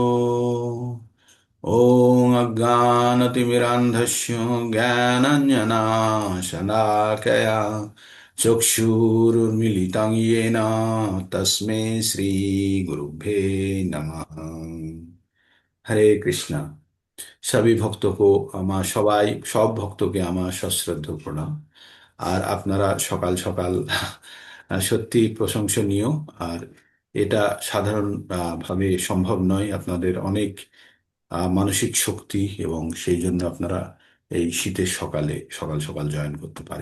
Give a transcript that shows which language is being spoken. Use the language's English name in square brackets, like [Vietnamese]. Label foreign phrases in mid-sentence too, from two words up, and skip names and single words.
[Sanskrit] ओम अज्ञानतिमिरान्धस्य ज्ञानाञ्जनाशलाकया चक्षुरुन्मीलितं येन तस्मै श्रीगुरुभ्ये नमः। [Hindi] हरे कृष्णा। सभी भक्तों को [Bangla] আমার সবাই সব ভক্তকে আমার সশ্রদ্ধ প্রণাম। আর আপনারা সকাল সকাল সত্যি প্রশংসনীয়। আর এটা সাধারণ ভাবে সম্ভব নয়। আপনাদের অনেক মানসিক শক্তি, এবং সেই জন্য আপনারা এই শীতের সকালে সকাল সকাল জয়েন করতে পারেন।